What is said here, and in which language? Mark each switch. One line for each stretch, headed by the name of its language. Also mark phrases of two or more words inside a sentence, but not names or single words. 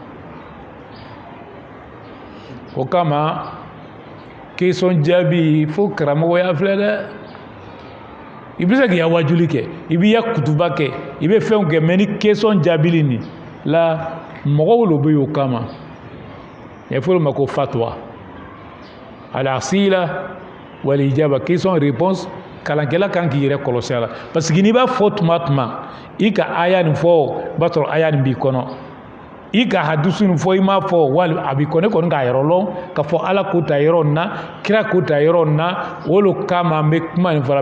Bambara: O kama question jaabi fo karamɔgɔ y'a filɛ dɛ. I bɛ se k'i ya wajuli kɛ, i b'i ya kutuba kɛ, i bɛ fɛnw kɛ, mais ni question jaabili nin la mɔgɔw lo bɛ yen o kama.
French: Il faut le
Bambara: ma ko
Arabic: فتوى الأسئلة والإجابة,
French: question réponse,
Bambara: kalankɛla kan k'i yɛrɛ kɔlɔsi a la, parce que n'i b'a fɔ tuma tuma i ka aya nin fɔ o b'a sɔrɔ aya nin b'i kɔnɔ, i ka hadisu nin fɔ i m'a fɔ wali a b'i kɔnɔ, ne kɔni k'a yɔrɔ lɔn k'a fɔ ala ko ta yɔrɔ nin na, kira ko ta yɔrɔ nin na, o lo kama an bɛ kuma nin fara.